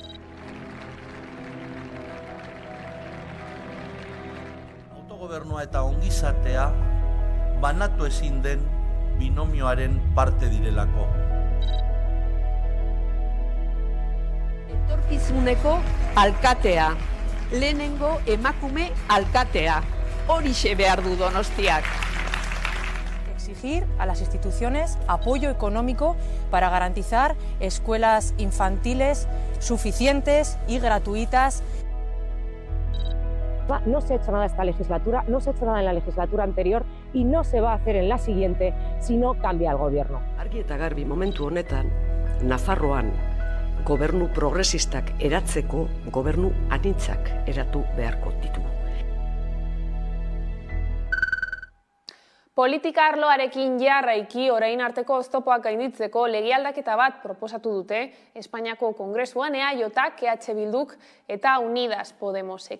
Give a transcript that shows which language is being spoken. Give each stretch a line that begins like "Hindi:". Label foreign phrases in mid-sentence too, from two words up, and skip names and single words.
Basque: Autogobernua eta ongizatea banatu ezin den binomioaren parte direlako. Etorkizuneko alkatea. Lehenengo emakume alkatea. Horixe behar du Donostiak.
Spanish: Exigir a las instituciones apoyo económico para garantizar escuelas infantiles suficientes y gratuitas. No se ha hecho nada esta legislatura, no se ha hecho nada en la legislatura anterior y no se va a hacer en la siguiente si no cambia el gobierno.
Basque: Argi eta garbi momentu honetan, Nafarroan gobernu progresistak eratzeko gobernu anitzak eratu beharko ditugu. Politika arloarekin jarraiki orain arteko oztopoak gainditzeko legealdaketa bat proposatu dute Espainiako Kongresuan EAJak, EH Bilduk eta Unidas Podemosek.